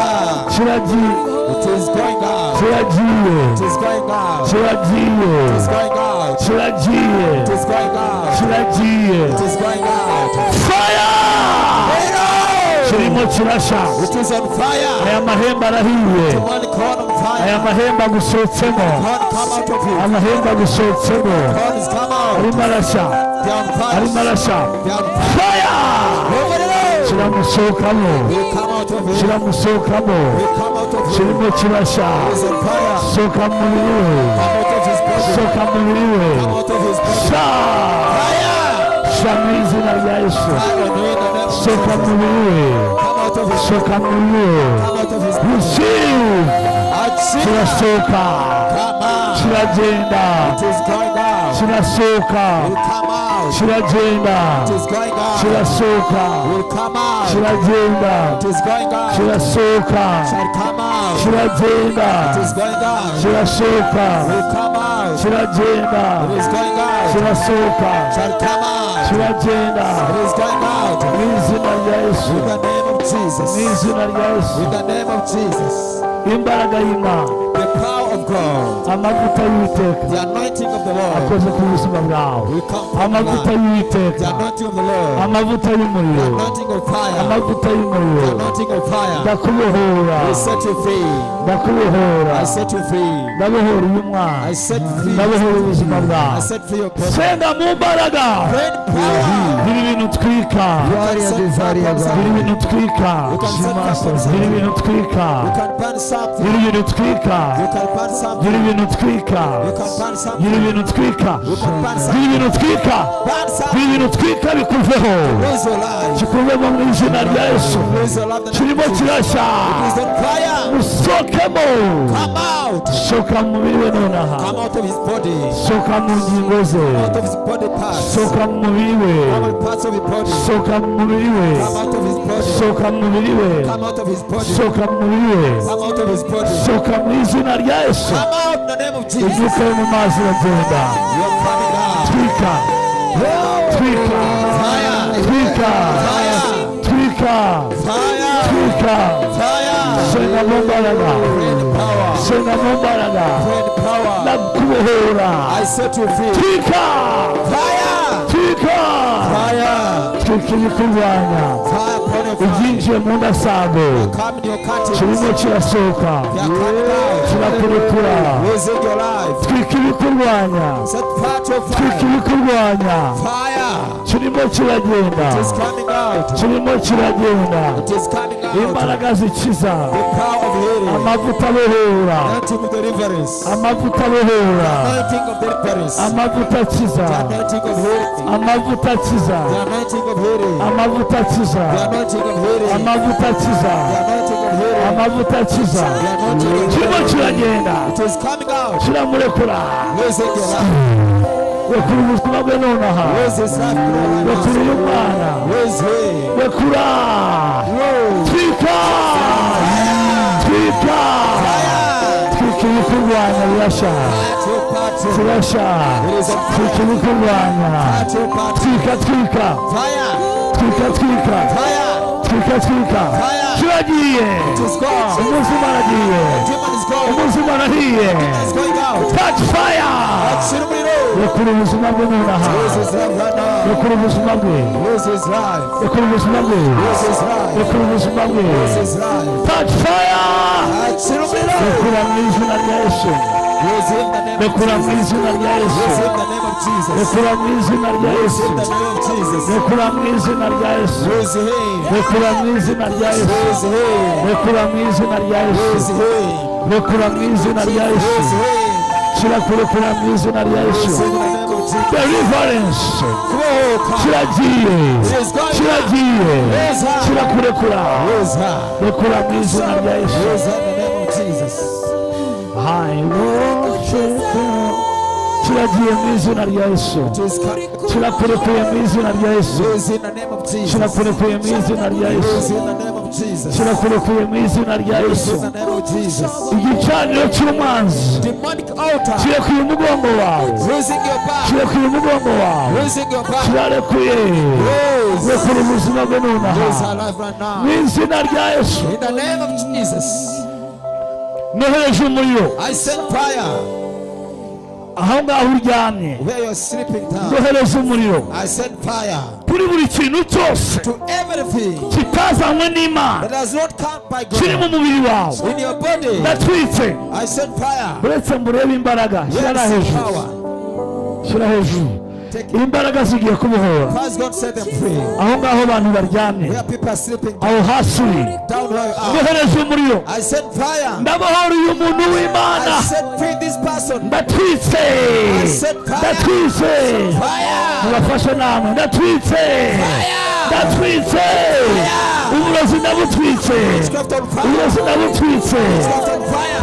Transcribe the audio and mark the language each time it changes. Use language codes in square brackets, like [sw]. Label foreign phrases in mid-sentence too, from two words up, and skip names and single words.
[rw] kiragiye [en] It is going out. [rw] kiragiye [en] It is going out. [rw] kiragiye [en] It is going out. [rw] kiragiye [en] It is going out. [rw] kiragiye [en] It is going out. [rw] fire kirimo kirasha [en] It is on fire. [rw] aya mahembe arahiye [en] One corn on fire. [rw] aya mahembe agusohotsemo [en] Corn come out of you. [rw] amahembe agusohotsemo [en] Corn is come out. [rw] arimo arasha [en] They are on fire. [rw] arimo arasha [en] They are on fire. fire Nobody knows. [rw] kiramusohokamo [en] Will come out of you. [rw] kiramusohokamo [en] Will come out of you. [rw] kirimo kirasha [en] It is on fire. [rw] sohoka mu mubiri we [en] Come out of his body. [rw] sohoka mu mubiri we [en] Come out of his body. [rw] sha [en] Fire. [rw] sha mu izina rya Yesu [en] Fire on you in the name of [rw] sohoka mu [en] Jesus. [rw] mubiri we [en] Come out of his [rw] sohoka mu mubiri we [en] Come out of his body. receive Achieve. [rw] kirasohoka [en] Come out. [rw] kiragenda [en] It is going out. [rw] kirasohoka [en] Will come out. [rw] kiragenda [en] It is going out. [rw] kirasohoka [en] Will come out. [rw] kiragenda [en] It is going out. [rw] kirasohoka [en] Shall come out. [rw] kiragenda [en] It is going out. [rw] kirasohoka [en] Will come out. [rw] kiragenda [en] It is going out. [rw] kirasohoka [en] Shall come out. [rw] kiragenda [en] It is going out. [rw] mu izina rya Yesu [en] In the name of Jesus. [rw] mu izina rya Yesu [en] In the name of Jesus. [rw] imbaraga y'Imana [en] The power of God. [rw] amavuta y'Uwiteka [en] The anointing of the Lord. [rw] akoze ku buzima bwawe [en] Will come from the [rw] amavuta [en] Lord. The [rw] y'Uwiteka [en] anointing of the Lord. [rw] amavuta [en] The [rw] y'umuriro [en] anointing of fire. [rw] amavuta [en] The [rw] y'umuriro [en] anointing of fire. [rw] ndakubohora [en] I set you free. [rw] ndakubohora [en] I set you free. [rw] ndabohora uyu mwana [en] I set free. [rw] ndabohora ubuzima [en] I [rw] bwawe [en] set free your body. [rw] senga mu mbaraga [en] Great power. [rw] biri ibintu twika [en] You can set fire from [rw] biri [en] something. [rw] ibintu twika [en] You can set fire from [rw] biri [en] something. [rw] ibintu twika [en] You can burn something. [rw] biri ibintu twika [en] You can burn [rw] biri [en] something. [rw] ibintu twika [en] You can burn [rw] biri [en] something. [rw] ibintu twika [en] You can burn [rw] biri [en] something. [rw] ibintu twika [en] Burn [rw] biri [en] something. [rw] ibintu twika bikuveho [en] Raise your life. [rw] kikuvemo mu izina rya Yesu [en] Raise your life. [rw] kirimo kirashya [en] Is on fire. [rw] usohokemo [en] Come out. [rw] sohoka mu mubiri we nonaha [en] Come out of his body. [rw] sohoka mu ngingo ze [en] Out of his body parts. [rw] sohoka mu mubiri we [en] Come out parts of his body. [rw] sohoka mu mubiri we [en] Come out of his body. [rw] sohoka mu mubiri we [en] Come out of his body. [rw] sohoka mu mubiri we [en] Come out of his body. [rw] sohoka mu izina rya Yesu [en] Come out in the name of Jesus. [rw] imyuka yo mu mazi iragenda [en] You're coming out. [rw] twika twika [en] Fire. [rw] twika [en] Fire. [rw] twika [en] Fire. [rw] twika [en] Fire. [rw] senga mu mbaraga [en] Great power. [rw] senga mu mbaraga [en] Great power. [rw] ndakubohora [en] I set you free. [rw] twika [en] Fire. [rw] twika [en] Fire. [rw] twika ibikurwanya [en] Fire upon your family. [rw] ibyinjiye mu ndasago [en] Come in your curtains. [rw] kirimo kirasohoka [en] They are coming out. [rw] kirakurekura [en] Losing your life. [rw] twika ibikurwanya [en] Set fire to your [rw] twika [en] fire. [rw] ibikurwanya [en] Fire. [rw] kirimo kiragenda [en] It is coming out. [rw] kirimo kiragenda [en] It is coming out. [rw] imbaraga zikiza [en] The power of healing. [rw] amavuta abohora [en] Anointing of deliverance. [rw] amavuta abohora [en] Anointing of deliverance. [rw] amavuta akiza [en] The anointing of healing. [rw] amavuta akiza [en] The anointing of healing. [rw] amavuta akiza [en] The anointing of healing. [rw] amavuta akiza [en] The anointing of healing. [rw] amavuta akiza [en] The anointing of [rw] kirimo [en] healing. [rw] kiragenda [en] It is coming out. [rw] kiramurekura [en] Losing your life. [rw] rekura ubuzima bwe nonaha [en] Lose his life. [rw] rekura uyu mwana [en] Lose him. [rw] rekura twika twika twika ibikurwanya birasha birasha twika ibikurwanya twika twika [en] Fire. [rw] twika twika [en] Fire. [rw] twika twika kiragiye [en] It is gone. [rw] umuzima aragiye [en] Demon is gone. [rw] umuzima arahiye [en] It's going out. touch fire Shirumiro. [rw] rekura ubuzima bwe nonaha [en] Lose his life right now. [rw] rekura ubuzima bwe [en] Lose his life. [rw] rekura ubuzima bwe [en] Lose his life. [rw] rekura ubuzima bwe [en] Lose his life. touch fire Shirumiro. [rw] rekura mu izina rya yesu [en] Lose him in the name of [rw] rekura mu [en] Jesus. [rw] izina rya yesu [en] Lose him in the name of Jesus. [rw] rekura mu izina rya [en] Lose [rw] yesu [en] him in the name of Jesus. [rw] rekura mu izina rya yesu [en] Lose him. [rw] rekura mu izina rya yesu [en] Lose him. [rw] rekura mu izina rya [en] Lose [rw] yesu [en] him. [rw] rekura mu izina rya yesu [en] Lose him. [rw] kirakurekura mu izina rya yesu [en] Lose him in the name of Jesus. deliverance Oh, come. [rw] kiragiye [en] It is going out. [rw] kiragiye kirakurekura [en] Lose her. [rw] rekura mu izina rya yesu [en] Lose her in the name of Jesus. I worship you. [rw] kiragiye mu izina rya yesu [en] It is coming. [rw] kirakurekuye mu izina rya yesu [en] Lose in the name of Jesus. [rw] kirakurekuye mu izina rya [en] Lose [rw] yesu [en] in the name of Jesus. [rw] kirakurekuye mu izina rya [en] Lose [rw] yesu [en] in the name of Jesus. [rw] igicaniro cy'umwanzi [en] Demonic altar. [rw] kirekuye umugongo wawe [en] Losing your back. [rw] kirekuye umugongo wawe [en] Losing your back. [rw] kirarekuye [en] Lose. [rw] rekura ubuzima bwe [en] Lose [rw] nonaha [en] her life right now. [rw] mu izina rya yesu [en] In the name of Jesus. [rw] nohereje umuriro [en] I send fire [rw] aho ngaho uryamye [en] where you're sleeping down. [rw] nohereje umuriro [en] I send fire [rw] kuri buri kintu cyose [en] to everything [rw] kitazanywe n'imana [en] that does not come by [rw] kiri mu [en] God. [rw] mubiri wawe [en] In your body, [rw] ndatwitse [en] I send fire. [rw] uretse murebe imbaraga shyira [en] Where is [rw] hejuru [en] power? [rw] shyira hejuru [en] Take it. [rw] imbaraga zigiye kubohora [en] First God set them free. [rw] aho ngaho abantu baryamye [en] Where people are sleeping [rw] aho hasi uri [en] down where you are. [rw] nohereje umuriro [en] I send fire. [rw] ndabohora uyu muntu w'imana [en] I set free this person. [rw] ndatwitse ndatwitse [en] Fire. [rw] mubafashe namwe ndatwitse ndatwitse uburozi ndabutwitse [en] Witchcraft on fire. [rw] uburozi ndabutwitse [en] Witchcraft on fire.